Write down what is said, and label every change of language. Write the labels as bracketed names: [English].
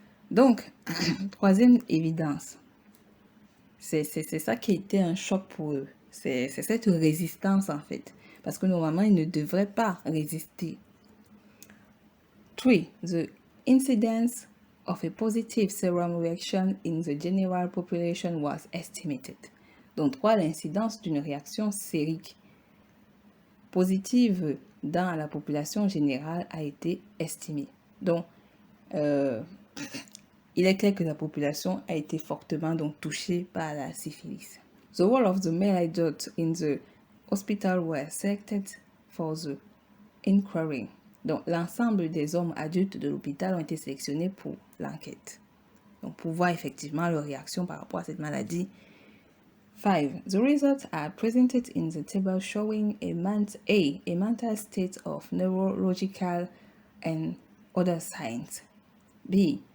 [French] Donc, troisième évidence, c'est ça qui a été un choc pour eux. C'est cette résistance, en fait. Parce que normalement, ils ne devraient pas résister. [English] 3. The incidence of a positive serum reaction in the general population was estimated. [French] Donc 3, l'incidence d'une réaction sérique positive dans la population générale a été estimée. Donc, il est clair que la population a été fortement touchée par la syphilis. [English] The whole of the male adults in the hospital were selected for the inquiry. [French] Donc, l'ensemble des hommes adultes de l'hôpital ont été sélectionnés pour l'enquête. Donc, pour voir effectivement leur réaction par rapport à cette maladie. [English] 5. The results are presented in the table showing a mental state of neurological and other signs. B.